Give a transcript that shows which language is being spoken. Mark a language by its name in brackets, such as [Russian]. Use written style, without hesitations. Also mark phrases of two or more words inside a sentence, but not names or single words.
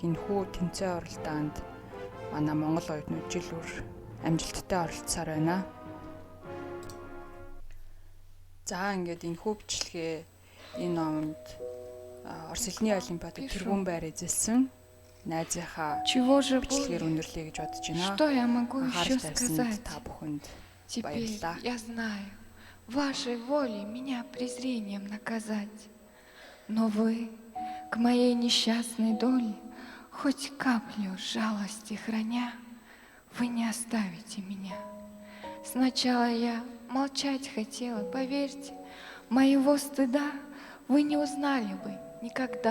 [Mongolian] Энэхүү тэмцээн уралдаанд манай монгол оюутнууд жил бүр амжилттай оролцсоор байна. За ингээд энэхүү бичлэгээ энэ номонд Орос хэлний олимпиадад тэргүүн байр эзэлсэн найзынхаа [Russian] Чего же [Mongolian] бичлэгээр [Russian] будет? [Mongolian] өндөрлөе гэж бодож байна. [Russian] Что я могу еще [Mongolian] Анхаарал тавьсанд [Russian] сказать? [Mongolian] та бүхэнд [Russian] Теперь [Mongolian] баярлалаа. [Russian] я знаю, вашей волей меня презрением наказать. Но вы к моей несчастной доле хоть каплю жалости храня, вы не оставите меня. Сначала я молчать хотела, поверьте, моего стыда вы не узнали бы никогда.